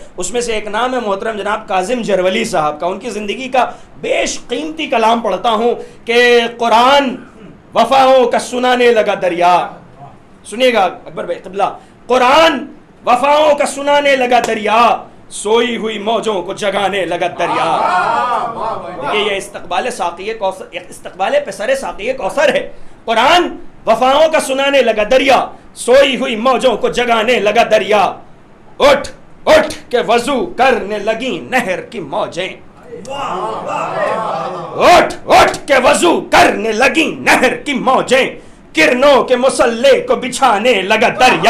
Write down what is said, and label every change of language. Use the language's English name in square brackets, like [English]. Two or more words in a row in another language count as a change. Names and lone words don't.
[Urdu] اس میں سے ایک نام ہے محترم جناب کاظم جرولی صاحب کا. ان کی زندگی کا بیش قیمتی کلام پڑھتا ہوں کہ قرآن وفاؤں کا سنانے لگا دریا. سنیے گا اکبر بھائی قبلہ. قرآن وفاؤں کا سنانے لگا دریا، سوئی ہوئی موجوں کو جگانے لگا دریا. دیکھیے یہ استقبال ساقی کوثر، استقبال پسر ساقی کوثر ہے. قرآن وفاؤں کا سنانے لگا دریا، سوئی ہوئی موجوں کو جگانے لگا دریا. اٹھ اٹھ کے وضو کرنے لگی نہر کی موجیں. اٹھ اٹھ کے وضو کرنے لگی نہر کی موجیں، کرنوں کے مسلح کو بچھانے لگا دریا.